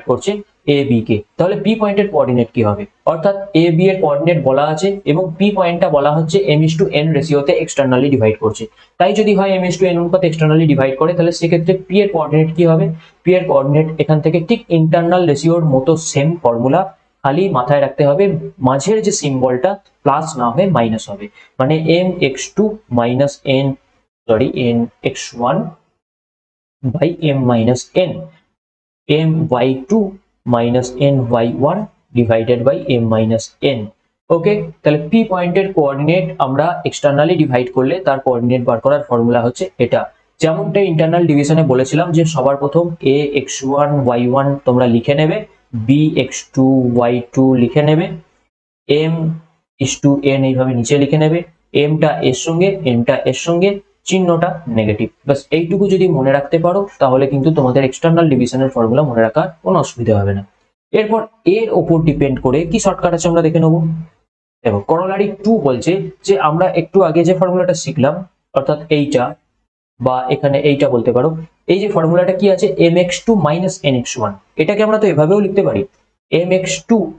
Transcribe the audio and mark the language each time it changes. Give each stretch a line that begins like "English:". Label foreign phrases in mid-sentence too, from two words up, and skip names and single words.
Bangla: করছে ab কে তাহলে p পয়েন্টের কোঅর্ডিনেট কি হবে অর্থাৎ ab এর কোঅর্ডিনেট বলা আছে এবং p পয়েন্টটা বলা হচ্ছে m:n রেশিওতে
English: externally divide
Bangla: করছে তাই যদি হয় m:n অনুপাতে
English: externally divide
Bangla: করে তাহলে সেক্ষেত্রে p এর কোঅর্ডিনেট কি হবে p এর কোঅর্ডিনেট এখান থেকে ঠিক
English: internal ratio-r
Bangla: মতো
English: same formula
Bangla: খালি মাথায় রাখতে হবে মাঝের যে সিম্বলটা প্লাস না হয়ে মাইনাস হবে মানে mx2 n nx1 by m-n my2 ny1 divided by m-n ওকে তাহলে p পয়েন্টের কোঅর্ডিনেট আমরা
English: externally divide
Bangla: করলে তার কোঅর্ডিনেট বার করার ফর্মুলা হচ্ছে এটা যেমনটা
English: internal division-e
Bangla: বলেছিলাম যে সবার প্রথম a x1 y1 তোমরা লিখে নেবে b x2 y2 লিখে নেবে m:n এইভাবে নিচে লিখে নেবে m-টা এর সঙ্গে n-টা এর সঙ্গে চিহ্নটা নেগেটিভ বাস এইটুকু যদি মনে রাখতে পারো তাহলে কিন্তু তোমাদের
English: external division-er
Bangla: ফর্মুলা মনে রাখার কোনো অসুবিধা হবে না এরপর এর ওপর ডিপেন্ড করে কি শর্টকাট আছে আমরা দেখে নেব দেখো করোলারি 2 বলছে যে আমরা একটু আগে যে ফর্মুলাটা শিখলাম অর্থাৎ এইটা বা এখানে এইটা বলতে পারো এই যে ফর্মুলাটা কি আছে mx2 nx1 এটাকে আমরা তো এভাবেও লিখতে পারি mx2